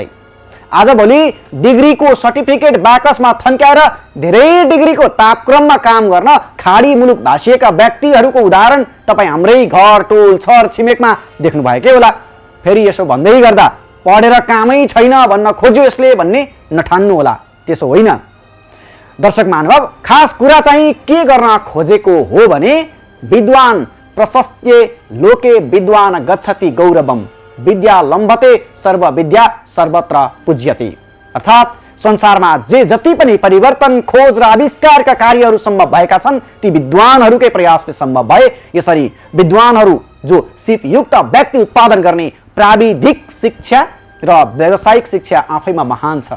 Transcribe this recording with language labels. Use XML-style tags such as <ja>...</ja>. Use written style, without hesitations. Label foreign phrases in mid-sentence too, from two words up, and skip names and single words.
<ne>आजभोलि डिग्रीको सर्टिफिकेट बाकसमा थन्क्याएर धेरै डिग्रीको तापक्रममा काम गर्न खाडी मुलुक भासिएका व्यक्तिहरूको उदाहरण तपाईँ हाम्रै घर टोल छर छिमेकमा देख्नुभएकै होला। फेरि यसो भन्दै गर्दा पढेर कामै छैन भन्न खोज्यो यसले भन्ने नठान्नु होला, त्यसो होइन। दर्शक महानुभाव, खास कुरा चाहिँ के गर्न खोजेको हो भने</ne> <sa>विद्वान प्रशस्त्य लोके विद्वान गच्छति गौरवम, विद्या लम्भते सर्व विद्या सर्वत्र पूज्यते।</sa> <ne>अर्थात् संसारमा जे जति पनि परिवर्तन, खोज र आविष्कारका कार्यहरू सम्भव भएका छन् ती विद्वानहरूकै प्रयासले सम्भव भए। यसरी विद्वानहरू जो सिपयुक्त व्यक्ति उत्पादन गर्ने प्राविधिक शिक्षा र व्यावसायिक शिक्षा आफैमा महान छ।</ne>